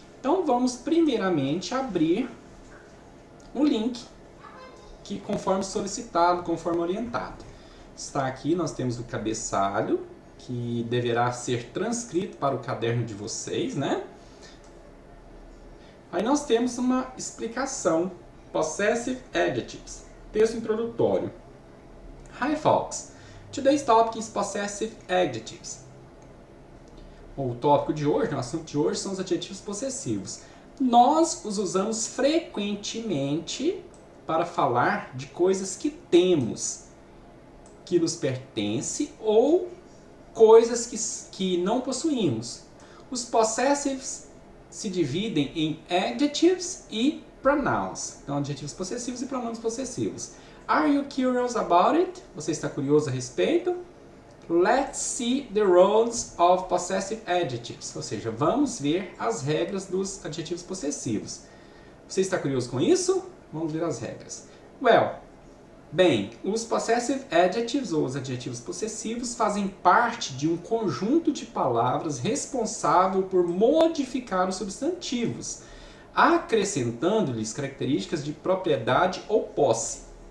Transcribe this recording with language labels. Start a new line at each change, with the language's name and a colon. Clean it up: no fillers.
Portuguese: Então vamos primeiramente abrir o link que conforme solicitado, conforme orientado. Está aqui, nós temos o cabeçalho, que deverá ser transcrito para o caderno de vocês, né? Aí nós temos uma explicação, Possessive Adjectives, texto introdutório.
English: Hi folks, today's topic is Possessive Adjectives.
Portuguese: O tópico de hoje, o assunto de hoje são os adjetivos possessivos. Nós os usamos frequentemente para falar de coisas que temos, que nos pertence ou coisas que não possuímos. Os possessives se dividem em adjectives e pronouns. Então, adjetivos possessivos e pronomes possessivos.
English: Are you curious about it?
Portuguese: Você está curioso a respeito?
English: Let's see the rules of possessive adjectives.
Portuguese: Ou seja, vamos ver as regras dos adjetivos possessivos. Você está curioso com isso? Vamos ver as regras. Bem, os possessive adjectives, ou os adjetivos possessivos, fazem parte de um conjunto de palavras responsável por modificar os substantivos, acrescentando-lhes características de propriedade ou posse.